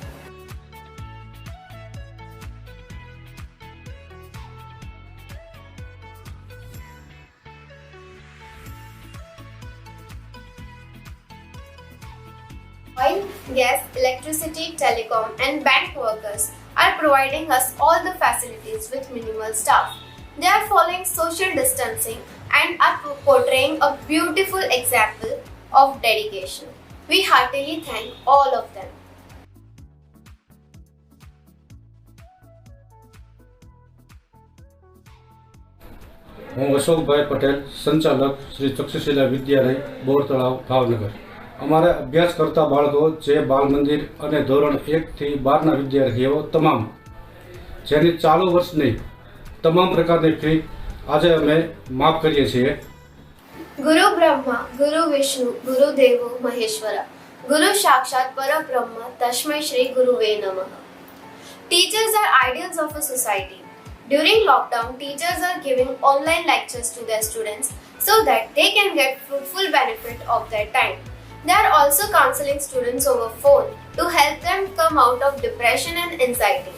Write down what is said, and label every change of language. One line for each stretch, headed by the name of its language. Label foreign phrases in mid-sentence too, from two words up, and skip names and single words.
English: Oil, gas, electricity, telecom, and bank workers are providing us all the facilities with minimal staff. They are following social distancing and are portraying a beautiful example of dedication. We heartily thank all of them.
Gujarati: હું અશોકભાઈ પટેલ, સંચાલક શ્રી તક્ષશિલા વિદ્યાલય બોર તળાવ ભાવનગર. અમારા અભ્યાસ કરતા બાળકો જે બાલ મંદિર અને ધોરણ 1 થી 12ના વિદ્યાર્થીઓ તમામ જેની ચાલુ વર્ષની તમામ પ્રકારની ફી આજે અમે માફ કરીએ છીએ.
Sanskrit: गुरुर्ब्रह्मा गुरुर्विष्णुः गुरुर्देवो महेश्वरः गुरुः साक्षात् परब्रह्म तस्मै श्रीगुरवे नमः.
English: Teachers are ideals of a society. During lockdown, teachers are giving online lectures to their students so that they can get full benefit of their time. They are also counseling students over phone to help them come out of depression and anxiety.